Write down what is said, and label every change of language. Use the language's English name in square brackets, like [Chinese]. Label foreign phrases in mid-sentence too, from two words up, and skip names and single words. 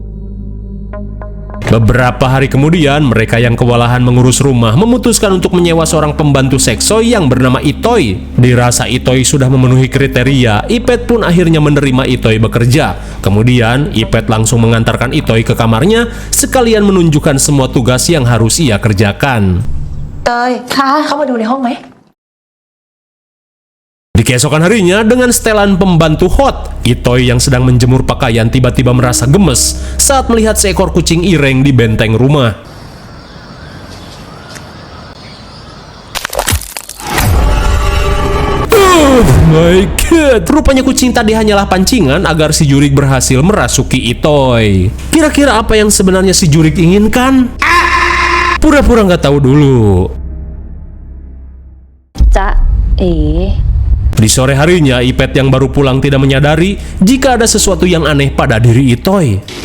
[Indonesian] Beberapa hari kemudian, mereka yang kewalahan mengurus rumah memutuskan untuk menyewa seorang pembantu seksoi yang bernama Itoi. Dirasa Itoi sudah memenuhi kriteria, Ipet pun akhirnya menerima Itoi bekerja. Kemudian, Ipet langsung mengantarkan Itoi ke kamarnya, sekalian menunjukkan semua tugas yang harus ia kerjakan. [Thai] เตยเข้ามาดูในห้องไหม [Indonesian] Di keesokan harinya, dengan setelan pembantu hot, Itoi yang sedang menjemur pakaian tiba-tiba merasa gemes saat melihat seekor kucing ireng di benteng rumah. [English] Oh my god, [Indonesian] rupanya kucing tadi hanyalah pancingan agar si Jurig berhasil merasuki Itoi. Kira-kira apa yang sebenarnya si Jurig inginkan? Pura-pura nggak tahu dulu. [Thai] จ๊ะเอ๋ [Indonesian] Di sore harinya, Ipet yang baru pulang tidak menyadari jika ada sesuatu yang aneh pada diri Itoi.